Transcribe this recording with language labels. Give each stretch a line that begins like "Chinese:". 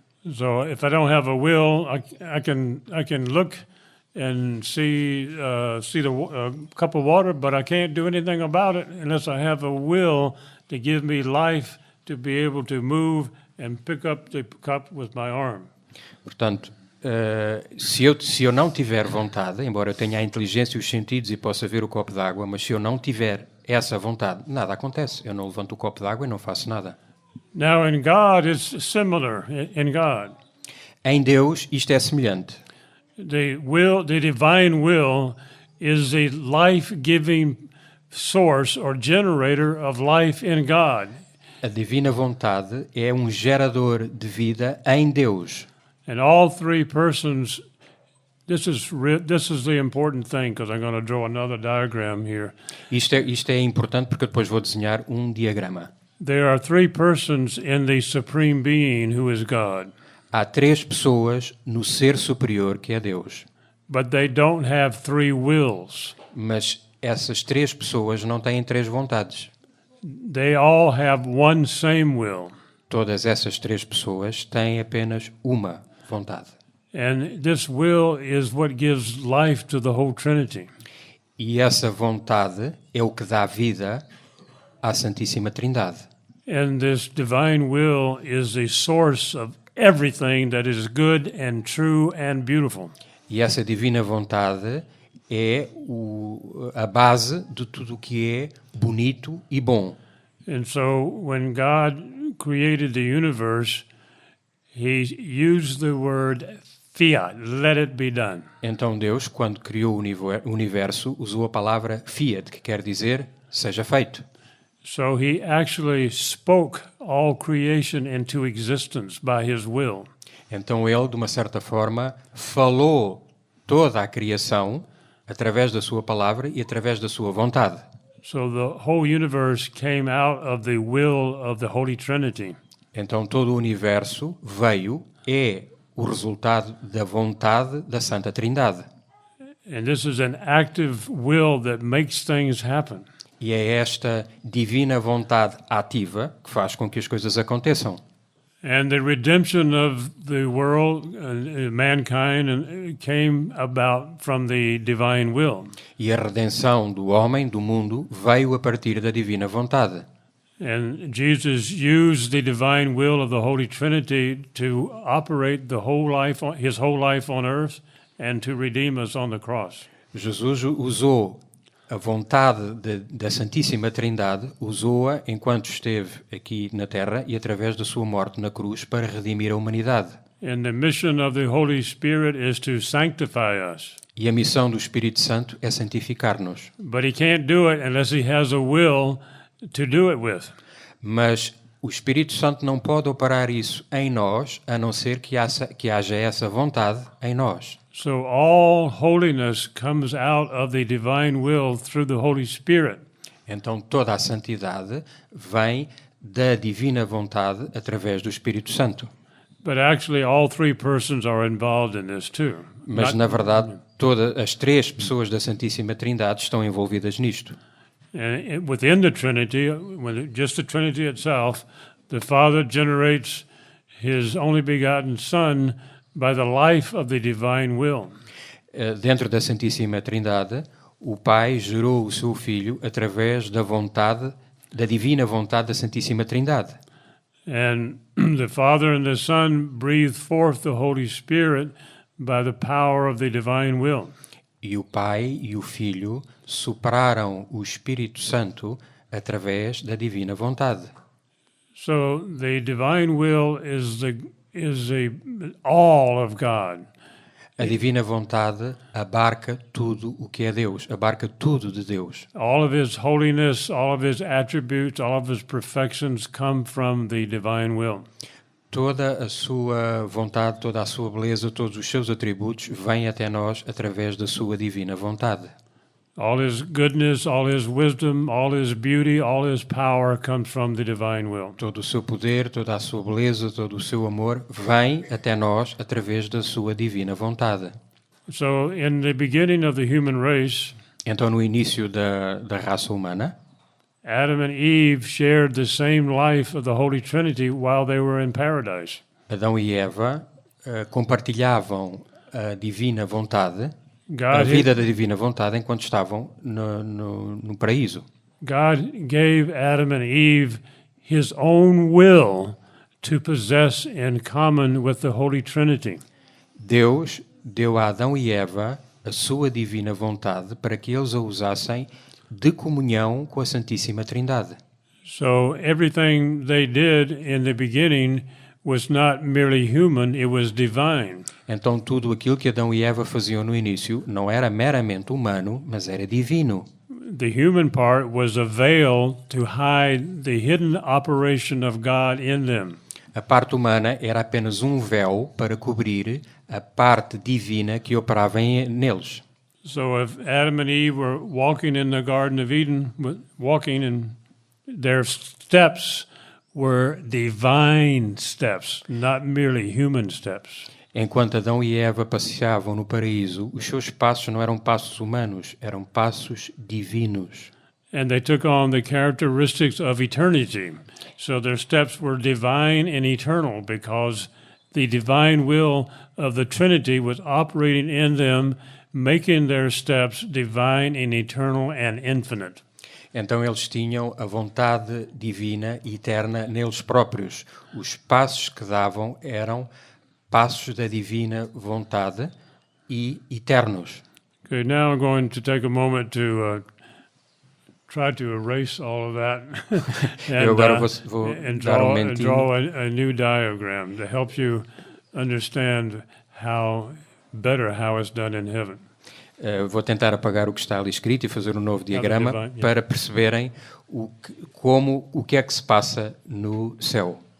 English: So if I don't have a will, I can look and see the cup of water, but I can't do anything about it unless I have a will to give me life to be able to move and pick up the cup with my arm.
Portuguese: Portanto, se eu não tiver vontade, embora eu tenha a inteligência e os sentidos e possa ver o copo d'água, mas se eu não tiver essa vontade, nada acontece. Eu não levanto o copo d'água e não faço nada.
English: Now in God it's similar in God.
Portuguese: Em Deus isto é semelhante.
English: The divine will is a life-giving source or generator of life in God.
Portuguese: A divina vontade é um gerador de vida em Deus.
English: And all three persons, this is the important thing, because I'm going to draw another diagram here.
Portuguese: Isto é importante porque depois vou desenhar um diagrama.
English: There are three persons in the supreme being who is God.
Portuguese: Há 3 pessoas no ser superior que é Deus.
English: But they don't have three wills.
Portuguese: Mas essas 3 pessoas não têm 3 vontades.
English: They all have one same will.
Portuguese: Todas essas 3 pessoas têm apenas uma vontade.
English: And this will is what gives life to the whole Trinity.
Portuguese: E essa vontade é o que dá vida à Santíssima Trindade.
English: And this divine will is the source of everything that is good and true and beautiful.
Portuguese: E essa divina vontade é a base de tudo o que é bonito e bom.
English: And so when God created the universe, he used the word fiat, let it be done.
Portuguese: Então Deus, quando criou o universo, usou a palavra fiat, que quer dizer seja feito.
English: So he actually spoke all creation into existence by his will.
Portuguese: Então ele, de uma certa forma, falou toda a criação através da sua palavra e através da sua vontade.
English: So the whole universe came out of the will of the Holy Trinity.
Portuguese: Então todo o universo é o resultado da vontade da Santa Trindade.
English: And this is an active will that makes things happen.
Portuguese: E é esta divina vontade ativa que faz com que as coisas aconteçam.
English: And the redemption of the world, mankind, came about from the divine will.
Portuguese: E a redenção do homem, do mundo, veio a partir da divina vontade.
English: And Jesus used the divine will of the Holy Trinity to operate his whole life on earth and to redeem us on the cross.
Portuguese: Jesus usou a vontade da Santíssima Trindade, usou-a enquanto esteve aqui na Terra e através da sua morte na cruz para redimir a humanidade.
English: And the mission of the Holy Spirit is to sanctify us.
Portuguese: E a missão do Espírito Santo é santificar-nos.
English: But he can't do it unless he has a will to do it with.
Portuguese: Mas o Espírito Santo não pode operar isso em nós, a não ser que haja essa vontade em nós.
English: So all holiness comes out of the divine will through the Holy Spirit.
Portuguese: Então toda a santidade vem da divina vontade através do Espírito Santo.
English: But actually all three persons are involved in this too.
Portuguese: Mas na verdade todas as 3 pessoas da Santíssima Trindade estão envolvidas nisto.
English: And within the Trinity, just the Trinity itself, the Father generates his only begotten Son by the life of the divine will.
Portuguese: Dentro da Santíssima Trindade, o Pai gerou o seu Filho através da vontade, da divina vontade da Santíssima Trindade.
English: And the Father and the Son breathe forth the Holy Spirit by the power of the divine will.
Portuguese: E o Pai e o Filho sopraram o Espírito Santo através da divina vontade.
English: So the divine will is the all of God.
Portuguese: A divina vontade abarca tudo o que é Deus, abarca tudo de Deus.
English: All of his holiness, all of his attributes, all of his perfections come from the divine will.
Portuguese: Toda a sua vontade, toda a sua beleza, todos os seus atributos vêm até nós através da sua divina vontade.
English: All his goodness, all his wisdom, all his beauty, all his power comes from the divine will.
Portuguese: Todo o seu poder, toda a sua beleza, todo o seu amor vem até nós através da sua divina vontade.
English: So in the beginning of the human race,
Portuguese: Então, no início da raça humana,
English: Adam and Eve shared the same life of the Holy Trinity while they were in paradise.
Portuguese: Adão e Eva compartilhavam a divina vontade, a
English: God,
Portuguese: vida da divina vontade, enquanto estavam no paraíso.
English: God gave Adam and Eve his own will to possess in common with the Holy Trinity.
Portuguese: Deus deu a Adão e Eva a sua divina vontade para que eles a usassem de comunhão com a Santíssima Trindade.
English: So everything they did in the beginning was not merely human, it was divine.
Portuguese: Então tudo aquilo que Adão e Eva faziam no início não era meramente humano, mas era divino.
English: The human part was a veil to hide the hidden operation of God in them.
Portuguese: A parte humana era apenas um véu para cobrir a parte divina que operava neles.
English: So if Adam and Eve were walking in the Garden of Eden, walking in their steps were divine steps, not merely human steps.
Portuguese: Enquanto Adão e Eva passeavam no paraíso, os seus passos não eram passos humanos, eram passos divinos.
English: And they took on the characteristics of eternity. So their steps were divine and eternal because the divine will of the Trinity was operating in them, making their steps divine and eternal and infinite.
Portuguese: Então eles tinham a vontade divina e eterna neles próprios. Os passos que davam eram passos da divina vontade e eternos.
English: Okay, now I'm going to take a moment to try to erase all of that
Portuguese: Eu agora vou
English: and
Portuguese: dar um
English: draw
Portuguese: momentinho.
English: a new diagram to help you understand how it's done in heaven.
Portuguese: Vou tentar apagar o que está ali escrito e fazer um novo diagrama
English: divine, yeah.
Portuguese: para perceberem o que é que se passa no céu.